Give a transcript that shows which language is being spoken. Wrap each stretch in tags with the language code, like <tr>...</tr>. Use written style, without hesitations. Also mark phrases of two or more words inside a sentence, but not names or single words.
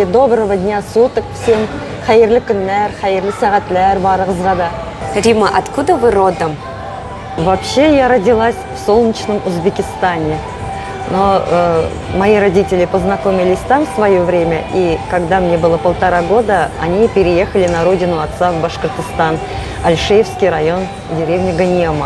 <ru>Доброго дня суток всем.</ru> <tt>Хайырлы көннәр, хайырлы сәгатьләр барыгызга да.</tt> <ru>Рима, откуда вы родом? Вообще я родилась в солнечном Узбекистане. Но мои родители познакомились там в свое время, и когда мне было 1,5 года, они переехали на родину отца в Башкортостан, Альшеевский район, деревня Ганиямак.</ru>